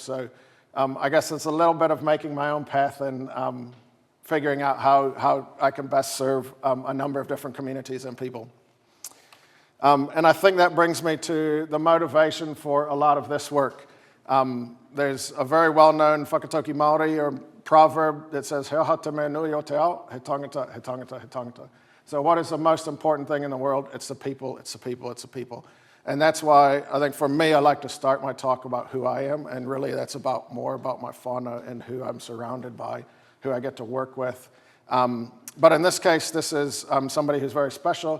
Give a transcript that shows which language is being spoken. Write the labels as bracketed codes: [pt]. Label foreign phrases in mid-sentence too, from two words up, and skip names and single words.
[en] So I guess it's a little bit of making my own path and figuring out how I can best serve a number of different communities and people. And I think that brings me to the motivation for a lot of this work. There's a very well-known [mi] whakatoki Māori [en] or proverb that says, [mi] he aha te mea nui o te ao, he tangata, he tangata, he tangata. [en] So what is the most important thing in the world? It's the people, it's the people, it's the people. And that's why I think for me, I like to start my talk about who I am, and really that's more about my fauna and who I'm surrounded by, who I get to work with. But in this case, this is somebody who's very special.